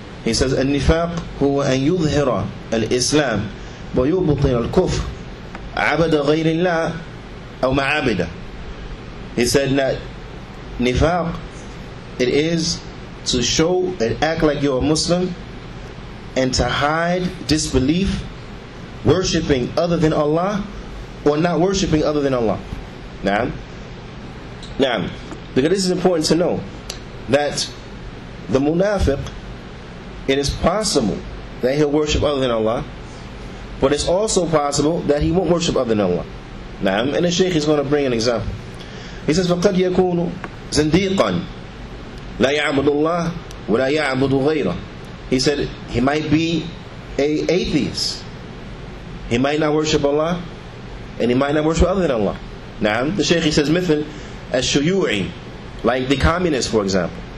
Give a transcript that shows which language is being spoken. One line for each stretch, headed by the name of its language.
English: He says
Arabic: النفاق هو أن يظهر الإسلام ويبطن الكفر عبد غير الله أو ما عبد.
English: He said that nifaq, it is to show and act like you're a Muslim and to hide disbelief, worshipping other than Allah or not worshipping other than Allah. Now, because this is important to know that the munafiq, it is possible that he'll worship other than Allah, but it's also possible that he won't worship other than Allah. Now, and the Shaykh is going to bring an example. He says,
Arabic: فَقَدْ يَكُونُ زَنْدِيقًا لَا يَعْبُدُ اللَّهِ وَلَا يَعْبُدُ غَيْرَهُ.
English: He said he might be an atheist. He might not worship Allah, and he might not worship other than Allah. Now, the Shaykh, he says,
Arabic: مثل الشيوعي,
English: like the communists, for example.